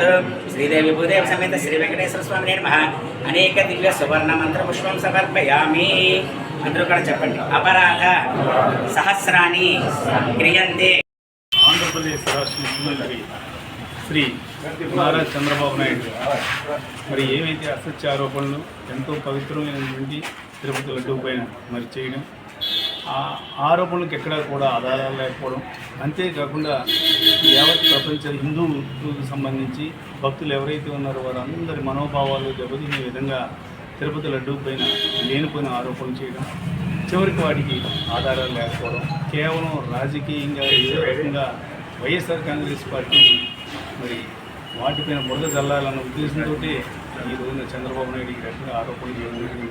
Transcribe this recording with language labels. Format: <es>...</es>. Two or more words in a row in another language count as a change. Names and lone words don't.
<sa>श्रीदेवी भूदेव समेत श्री वेंकटेश्वर स्वामिने नमः अनेक दिव्य सुवर्ण मंत्र पुष्पं समर्पयामि</sa> <te>అందరూ కూడా చెప్పండి</te> <sa>अपराध सहस्राणि क्रियन्ते</sa> <te>ఆంధ్రప్రదేశ్ రాష్ట్ర ముఖ్యమంత్రి శ్రీ నారా చంద్రబాబు నాయుడు మరి ఏవైతే అసత్య ఆరోపణలు ఎంతో పవిత్రమైనటువంటి తిరుపతి లడ్డూ పైన మరి చేయడం, ఆ ఆరోపణలకు ఎక్కడా కూడా ఆధారాలు లేకపోవడం, అంతేకాకుండా యావత్ ప్రపంచ హిందూలకు సంబంధించి భక్తులు ఎవరైతే ఉన్నారో వారందరి మనోభావాలు దెబ్బతినే విధంగా తిరుపతి లడ్డూ పైన లేనిపోయిన ఆరోపణలు చేయడం, చివరికి వాటికి ఆధారాలు లేకపోవడం, కేవలం రాజకీయంగా ఏ రకంగా వైఎస్ఆర్ కాంగ్రెస్ పార్టీ మరి వాటిపైన బురద చల్లాలన్న ఉద్దేశంతో ఈ రోజున చంద్రబాబు నాయుడు ఈ రకంగా ఆరోపణలు చేయడం జరిగింది.</te>